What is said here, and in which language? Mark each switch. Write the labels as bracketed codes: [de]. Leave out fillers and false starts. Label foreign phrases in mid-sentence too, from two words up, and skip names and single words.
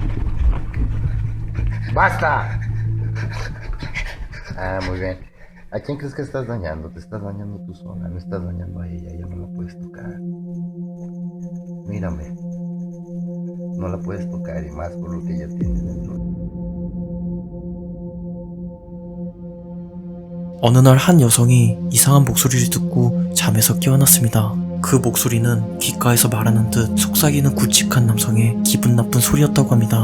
[es] ¡Basta! Ah, muy bien. ¿A quién crees que estás dañando? Te estás dañando tú sola, no estás dañando a ella, ella no la puedes tocar. Mírame. No la puedes tocar y más por lo que ella tiene dentro. [ko] 어느 날 한 여성이 이상한 목소리를 듣고 잠에서 깨어났습니다. 그 목소리는 귓가에서 말하는 듯 속삭이는 굵직한 남성의 기분 나쁜 소리였다고 합니다.